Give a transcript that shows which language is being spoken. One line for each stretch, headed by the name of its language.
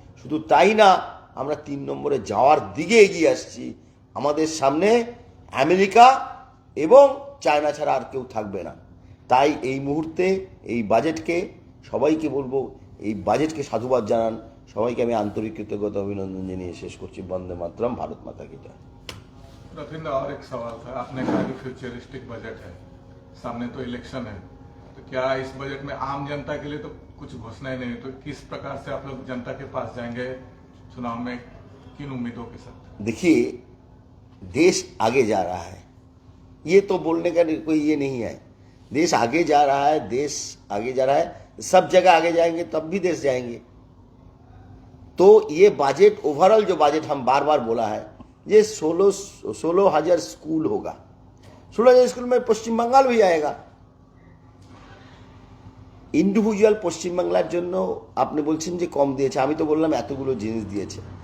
Bangla: শুধু তাই না, আমরা 3 নম্বরে যাওয়ার দিকে এগিয়ে আসছি। আমাদের সামনে আমেরিকা এবং চায়না ছাড়া আর কেউ থাকবে না। তাই এই মুহূর্তে এই বাজেটকে সবাইকে বলবো, এই বাজেটকে সাধুবাদ জানান। সবাইকে আমি আন্তরিক কৃতজ্ঞতা অভিনন্দন জানিয়ে শেষ করছি। বন্দে মাতরম, ভারত মাতা কি জয়।
Hindi: रविंद्र, और एक सवाल था, आपने कहा कि फ्यूचरिस्टिक बजट है, सामने तो इलेक्शन है, तो क्या इस बजट में आम जनता के लिए तो कुछ घोषणाएं नहीं, तो किस प्रकार से आप लोग जनता के पास जाएंगे चुनाव में, किन उम्मीदों के साथ? देखिए, देश आगे जा रहा है, ये तो बोलने का कोई ये नहीं है। देश आगे जा रहा है, सब जगह आगे जाएंगे तब भी देश जाएंगे। तो ये बजट, ओवरऑल जो बजट हम बार बार बोला है, ये 16,000 स्कूल होगा। 16,000 स्कूल में पश्चिम बंगाल भी आएगा।
Bangla: ইন্ডিভিজুয়াল পশ্চিমবাংলার জন্য আপনি বলছেন যে কম দিয়েছে, আমি তো বললাম এতগুলো জিনিস দিয়েছে।